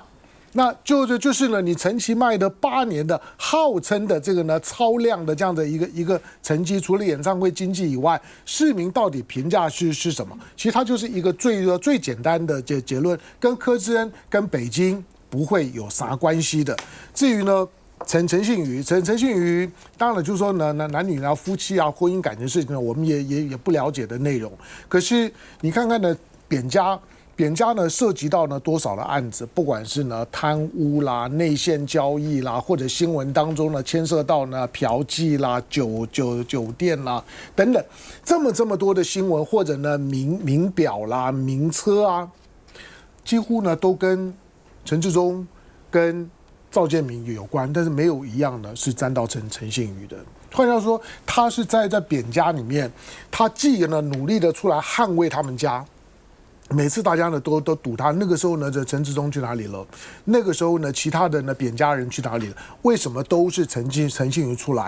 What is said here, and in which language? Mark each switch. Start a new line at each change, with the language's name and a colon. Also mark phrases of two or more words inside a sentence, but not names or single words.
Chinese: 那就是呢，你陳其邁的8年的號稱的這個呢超量的這樣的一個成績，除了演唱會經濟以外，市民到底評價是什麼？其實它就是一個最簡單的結論，跟柯志恩跟北京不會有啥關係的。至於呢陳信妤，當然了，就是說呢男女啊、夫妻啊、婚姻感情事情呢，我們也不了解的內容。可是你看看呢，扁家呢涉及到呢多少的案子，不管是呢貪污啦、內線交易啦，或者新聞當中呢牽涉到呢嫖妓啦、酒店啦等等，這麼多的新聞，或者呢名表啦、名車啊，幾乎呢都跟陳致中跟趙建銘有關，但是沒有一樣呢是沾到陳信妤的。換句話說，他是在扁家裡面，他既呢努力的出來捍衛他們家。每次大家呢都堵他，那個時候呢，這陳致中去哪裡了？那個時候呢，其他的呢扁家人去哪裡了？為什麼都是陳信妤出來？